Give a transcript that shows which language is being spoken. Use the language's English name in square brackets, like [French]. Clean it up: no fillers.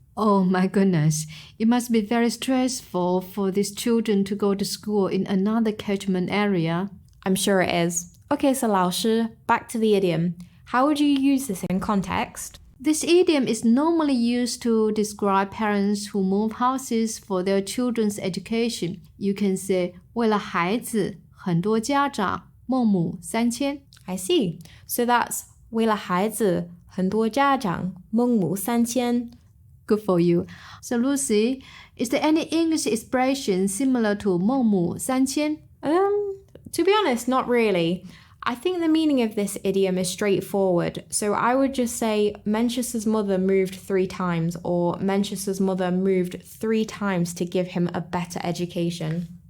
[English] Oh my goodness, it must be very stressful for these children to go to school in another catchment area. I'm sure it is. Okay, so 老师, back to the idiom. How would you use this in context? This idiom is normally used to describe parents who move houses for their children's education. You can say, [Chinese] 为了孩子，很多家长，孟母三迁. [English] I see. So that's [Chinese] 为了孩子，很多家长，孟母三迁. [English] Good for you. So Lucy, is there any English expression similar to 孟母三迁? To be honest, not really. I think the meaning of this idiom is straightforward. So I would just say Mencius's mother moved 3 times, or Mencius's mother moved 3 times to give him a better education.